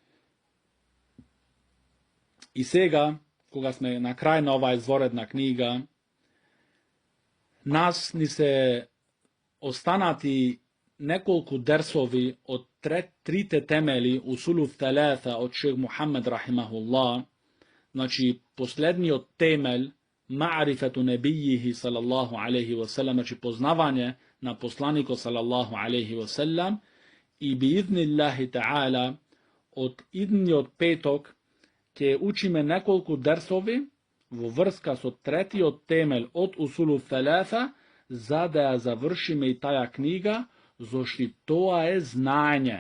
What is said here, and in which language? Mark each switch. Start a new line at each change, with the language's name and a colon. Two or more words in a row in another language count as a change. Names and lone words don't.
Macedonian: И сега, кога сме на крај на оваа изворедна книга, нас ни се останати неколку дерсови од трите темели
Arabic: أصول ثلاثة
Macedonian: од шейх Мухаммед рахимахуллах. Значи, последниот темел,
Arabic: معرفة نبيه صلى الله عليه وسلم,
Macedonian: значи познавање на посланикот
Arabic: صلى الله عليه وسلم,
Macedonian: и
Arabic: بإذن الله تعالى
Macedonian: од идниот петок ќе учиме неколку дерсови во врска со третиот темел од
Arabic: أصول ثلاثة,
Macedonian: за да ја завршиме и таја книга, зашто тоа е знаење.